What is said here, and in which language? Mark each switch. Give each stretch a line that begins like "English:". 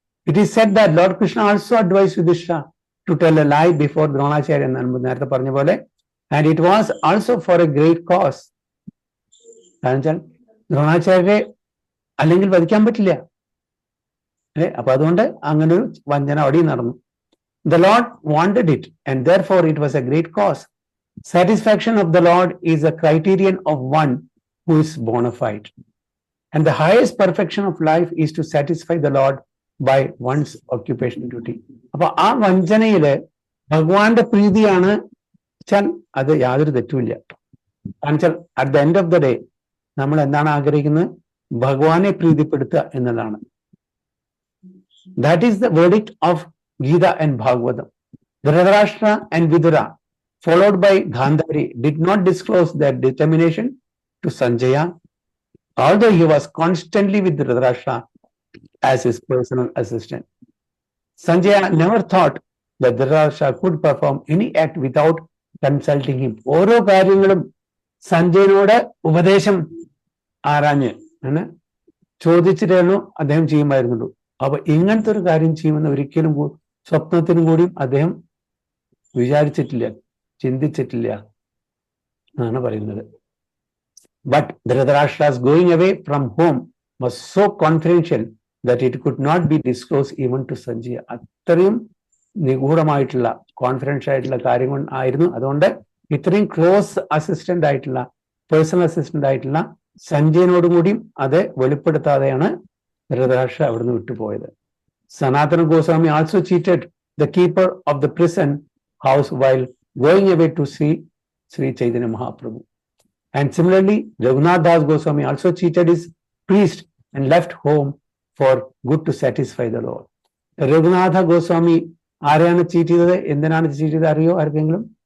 English: it is said that lord Krishna also advise Yudhishthira to tell a lie before Dronacharya
Malayalam: എന്ന് നേരത്തെ പറഞ്ഞ പോലെ.
English: And it was also for a great cause.
Malayalam: കാരണം വെച്ചാൽ ദ്രോണാചാര്യരെ അല്ലെങ്കിൽ വധിക്കാൻ പറ്റില്ല അല്ലെ. അപ്പൊ അതുകൊണ്ട് അങ്ങനെ ഒരു വഞ്ചന അവിടെ നടന്നു.
English: The Lord wanted it, and therefore it was a great cause. Satisfaction of the Lord is a criterion of one who is bona fide. And the highest perfection of life is to satisfy the Lord by one's occupational duty.
Malayalam: അപ്പൊ ആ വഞ്ചനയില് ഭഗവാന്റെ പ്രീതിയാണ് വെച്ചാൽ അത് യാതൊരു തെറ്റുമില്ല. കാരണം വെച്ചാൽ
English: at the end of the day
Malayalam: നമ്മൾ എന്താണ് ആഗ്രഹിക്കുന്നത്? ഭഗവാനെ പ്രീതിപ്പെടുത്തുക എന്നുള്ളതാണ്.
English: That is the verdict of Gita and Bhagavatam. Dhritarashtra and Vidura, followed by Gandhari, did not disclose their determination to Sanjaya, although he was constantly with Dhritarashtra as his personal assistant. Sanjaya never thought that Dhritarashtra could perform any act without consulting him.
Malayalam: ഓരോ കാര്യങ്ങളും സഞ്ജയനോട് ഉപദേശം ആരാഞ്ഞ് ചോദിച്ചിട്ടായിരുന്നു അദ്ദേഹം ചെയ്യുമായിരുന്നുള്ളൂ. അപ്പൊ ഇങ്ങനത്തെ ഒരു കാര്യം ചെയ്യുമെന്ന് ഒരിക്കലും സ്വപ്നത്തിനും കൂടിയും അദ്ദേഹം വിചാരിച്ചിട്ടില്ല, ചിന്തിച്ചിട്ടില്ല എന്നാണ് പറയുന്നത്.
English: But Dhritarashtra's going away from home was so confidential that it could not be disclose even to Sanjaya.
Malayalam: അത്രയും നിഗൂഢമായിട്ടുള്ള കോൺഫിഡൻഷ്യൽ ആയിട്ടുള്ള കാര്യങ്ങൾ ആയിരുന്നു. അതുകൊണ്ട് ഇത്രയും ക്ലോസ് അസിസ്റ്റന്റ് ആയിട്ടുള്ള, പേഴ്സണൽ അസിസ്റ്റന്റ് ആയിട്ടുള്ള സഞ്ജയനോടും കൂടിയും അത് വെളിപ്പെടുത്താതെയാണ് ധൃതരാഷ്ട്ര അവിടുന്ന് വിട്ടുപോയത്.
English: Sanatana Goswami also cheated the keeper of the prison house while going away to see Sri Chaitanya Mahaprabhu. And similarly, Raghunath Das Goswami also cheated his priest and left home for good to satisfy the Lord.
Malayalam: Raghunatha Goswami ആരെയാണ് cheat ചെയ്തത്? എന്തിനാണ് cheat ചെയ്തത് അറിയോ ആർക്കെങ്കിലും?